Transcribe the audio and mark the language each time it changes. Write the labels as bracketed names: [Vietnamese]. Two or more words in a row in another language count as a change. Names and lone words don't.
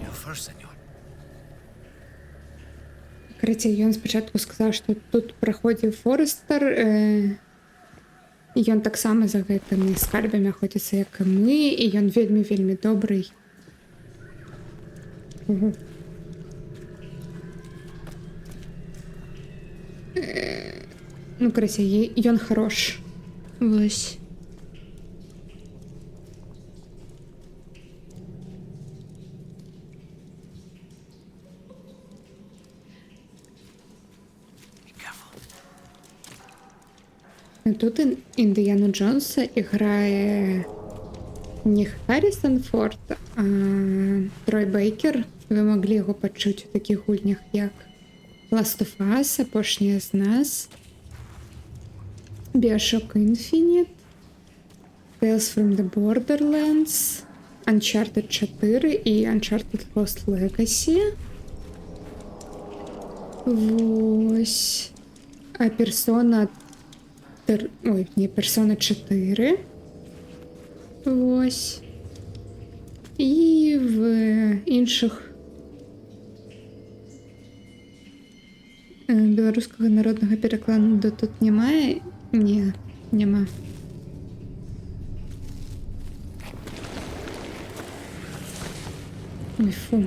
[Spanish] favor, senor. [Belarusian] Караця, ён спачатку сказаў, што тут праходзіў Форестер, і ён таксама за гэтымі скарбамі охоціцца, як і мы, і ён вельмі добрый. Ну, караця, ён хорош. Вось. [English] Be careful. [Ukrainian] Тут Індіану Джонса грає не Харрісон Форд, а Трой Бейкер. Ви могли його почути у таких гульнях, як Last of Us, Апошня з нас, Bioshock Infinite, Tales from the Borderlands, Uncharted 4 і Uncharted Lost Legacy. Ось. А Persona... Ой, не, Persona 4. Ось. І в інших [Belarusian] беларускага народнага перакладу тут немає? [Ukrainian] Ні, нема. Ой, фу.